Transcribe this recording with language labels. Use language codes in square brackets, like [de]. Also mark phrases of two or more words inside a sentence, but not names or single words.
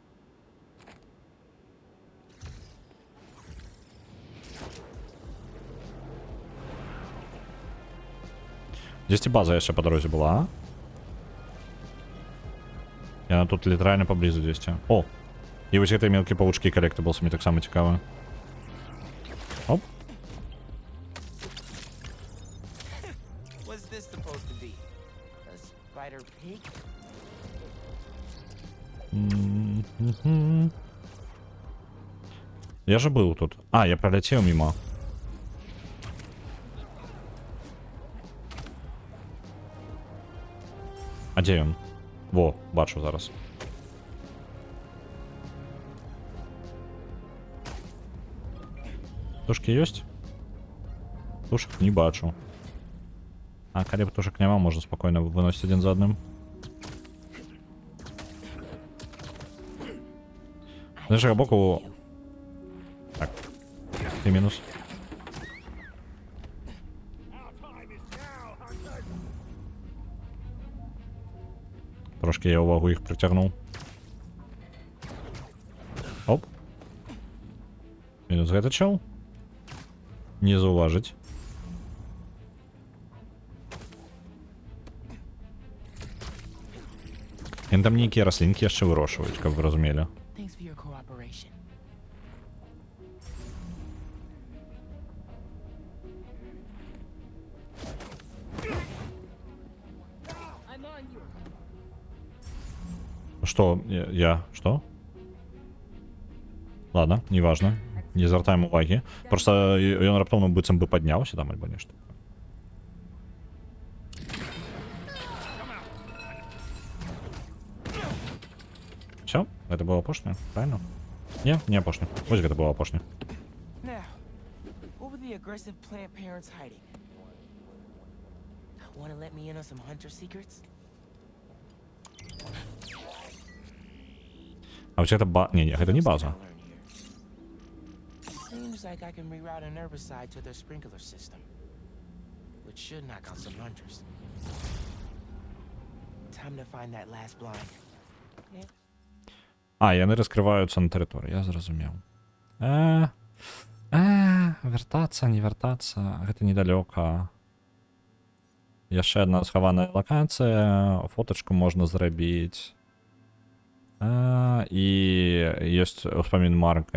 [be] Дзесьці база яшчэ па дарозе была, а? Яна тут літаральна паблізу дзесьці. О! І вось гэтыя мелкія павучкі коллектаблс мне таксама цікава. Оп. [en] What's this supposed to be? A spider pig? [be] Я же быў тут. А, я проляцеў мімо. А дзе ён? Во, бачу зараз. Птушки ёсць? Птушек не бачу. А, калі птушек няма, можна спакойна выносіць адзін за адным. З іншага боку... Так. І мінус. [uk] Трошки я увагу їх притягнув. [be] Оп. Мінус гэта чел. Не заўважыць. Яны там нейкія раслінкі яшчэ вырошваюць, каб вы разумелі. [en] Thanks for your cooperation. [ru] Что? Я? Что? Ладно, неважно. [be] Не звяртаем увагі. Просто ён раптоўна быццам бы падняўся там альбо нешта. Все? Гэта было апошняе? Правильно? Не, не апошняе. Вось гэта было апошняе. [en] Now, what were the aggressive plant parents hiding? Wanna let me in on some hunter secrets? [ru] А вообще это Не, [be] гэта не база. [en] Seems like I can reroute an herbicide to their sprinkler system, which should knock out some hunters. Time to find that last blind. Yeah. [be] А, яны раскрываюцца на тэрыторыі, я зразумеў. Вяртацца, не вяртацца, гэта недалёка. Яшчэ адна схаваная лакацыя, фотачку можна зрабіць. І ёсць успамін Марка.